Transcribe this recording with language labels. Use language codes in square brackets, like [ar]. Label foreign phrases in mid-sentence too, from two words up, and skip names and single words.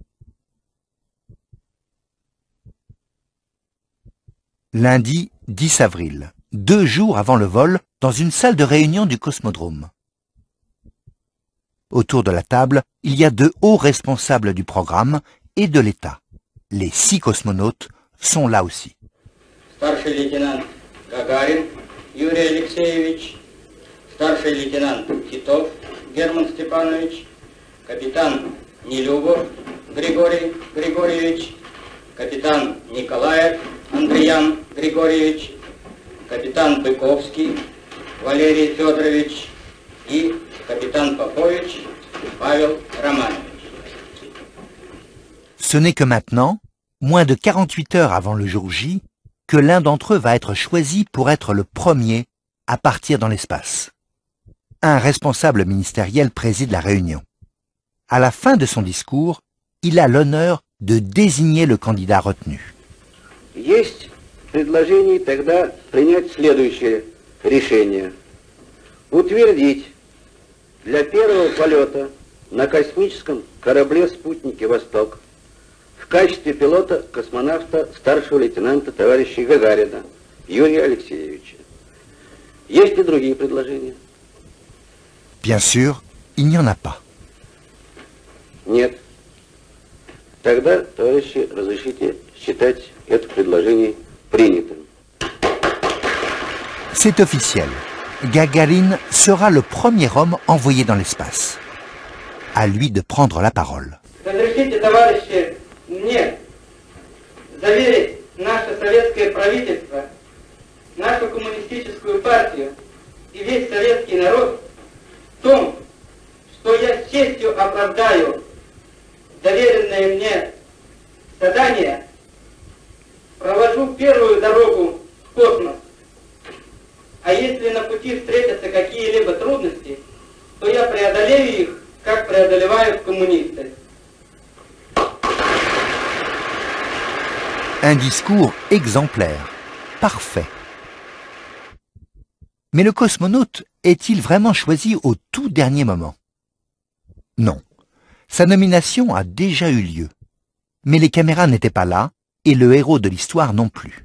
[fr] Lundi 10 avril, 2 jours avant le vol, dans une salle de réunion du cosmodrome. Autour de la table, il y a de hauts responsables du programme et de l'État. Les 6 cosmonautes sont là aussi. [ru] Старший лейтенант Гагарин Юрий Алексеевич, старший лейтенант Титов Герман Степанович, капитан Нелюбов Григорий Григорьевич, капитан Николаев Андреян Григорьевич, капитан Быковский Валерий Федорович и капитан Попович Павел Романович. [fr] Ce n'est que maintenant, moins de 48 heures avant le jour J, que l'un d'entre eux va être choisi pour être le premier à partir dans l'espace. Un responsable ministériel préside la réunion. À la fin de son discours, il a l'honneur de désigner le candidat retenu. [ru] Есть предложение тогда принять следующее решение. Утвердить для первого полета на космическом корабле-спутнике «Восток» в качестве пилота-космонавта старшего лейтенанта товарища Гагарина Юрия Алексеевича. Есть ли другие предложения? [fr] Bien sûr, il n'y en a pas. [ru] Нет. Тогда, товарищи, разрешите считать это предложение принятым. [fr] C'est officiel. Gagarine sera le premier homme envoyé dans l'espace. À lui de prendre la parole. [ru] Разрешите, товарищи, мне заверить наше советское правительство, нашу коммунистическую партию и весь советский народ в том, что я с честью оправдаю доверенное мне задание, провожу первую дорогу в космос. А если на пути встретятся какие-либо трудности, то я преодолею их, как преодолевают коммунисты. [fr] Un discours exemplaire, parfait. Mais le cosmonaute est-il vraiment choisi au tout dernier moment? Non. Sa nomination a déjà eu lieu. Mais les caméras n'étaient pas là, et le héros de l'histoire non plus.